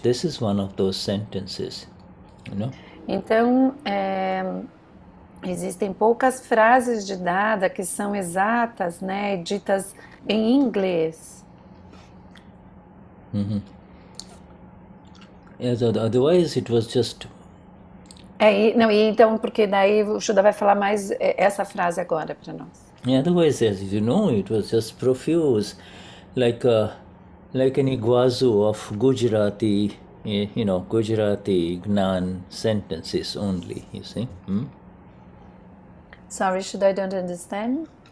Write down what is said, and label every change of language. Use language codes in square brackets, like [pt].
[en] This is one of those sentences, [pt] Então, existem poucas frases de Dada que são exatas, né, ditas em inglês. [en] Otherwise it was just... [pt] Então, porque daí o Shuddha vai falar mais essa frase agora para nós. [en] Otherwise, as you know, it was just profuse, like an iguazu of Gujarati, Gujarati Gnan sentences only, you see. Sorry, Shuddha, I don't understand.